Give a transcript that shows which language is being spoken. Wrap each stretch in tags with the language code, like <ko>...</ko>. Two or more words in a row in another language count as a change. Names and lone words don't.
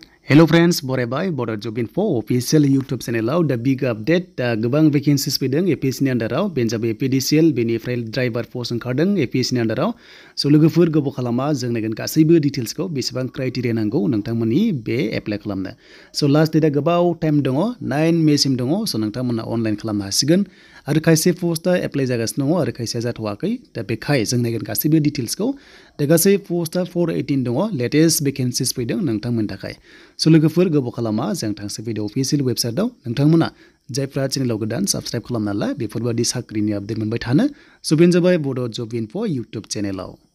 <en>Hello friends,</en> <brx>बरायबाय Bodo Job Info official YouTube channel दा</brx> <en>big update</en> <brx>गोबां vacancies फैदों APSC नि अंडाराव बेनो जाबाय APDCL बेनिफ्राय</brx> <en>driver post</en> <brx>ओंखारदों APSC नि अंडाराव सो लोगोफोर गोबाव खालामा जों नायगोन गासैबो डिटेल्सखौ बेसेबां क्राइटेरिया नांगौ नोंथांमोननि बे एप्लाइ खालामनो सो</brx> <en>last date</en> <brx>गोबाव टाइम दङ 9 मे सिम दङ सो नोंथांमोना अनलाइन खालामनो हासिगोन आरो खायसे पोस्टआ एप्लाइ जागासिनो दङ आरो खायसेया जाथ'वाखै दा बेखाय जों नायगोन गासैबो डिटेल्सखौ दा गासै पोस्टआ 418 दङ</brx> <en>latest vacancies</en> <brx>फैदों नोंथांमोननि थाखाय सो लोगोफोर गोबाव खालामा जों थांसै भिडिअ</brx> <en>official website</en> <brx>नोंथांमोना जायफ्रा चेनेलाव गोदान साबस्क्राइब खालामना ला बेफोरबायदि साख्रिनि आपडेट मोनबाय थानो सो बेनो जाबाय बड' जब इनफो इउटुब चेनेलाव</brx>